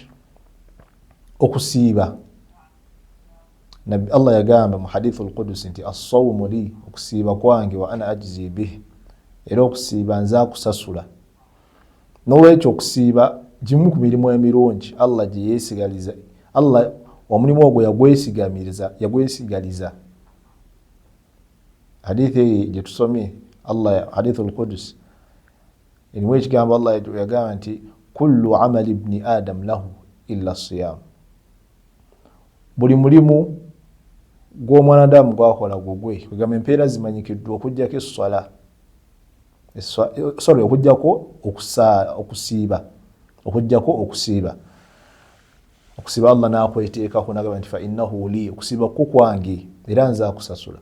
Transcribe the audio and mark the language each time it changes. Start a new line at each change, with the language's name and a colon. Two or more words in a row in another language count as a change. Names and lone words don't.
Ganda: Okusiiba, nabbi Allah yagamba mu
Arabic: الحديث القدسي
Ganda: nti
Arabic: الصوم لي,
Ganda: okusiiba kwange
Arabic: وأنا أجزي به,
Ganda: era okusiiba nze akusasula. N'olwekyo okusiiba gimu ku mirimu emirungi Allah gye yeesigaliza. Allah omulimu ogwo yagwesigaliza. Hadithi gye tusomye Allah
Arabic: الحديث القدسي
Ganda: erimu ekigambo Allah yagamba nti
Arabic: كل عمل ابن آدم له إلا الصيام.
Ganda: Buli mulimu gw'omwanadamu gwakola gugwe, kwegamba empeera zimanyikiddwa okuggyako esswala, okuggyako okusiiba. Okusiiba Allah n'akweteekako n'agamba nti
Arabic: فإنه لي,
Ganda: okusiiba ku kwange era nze akusasula.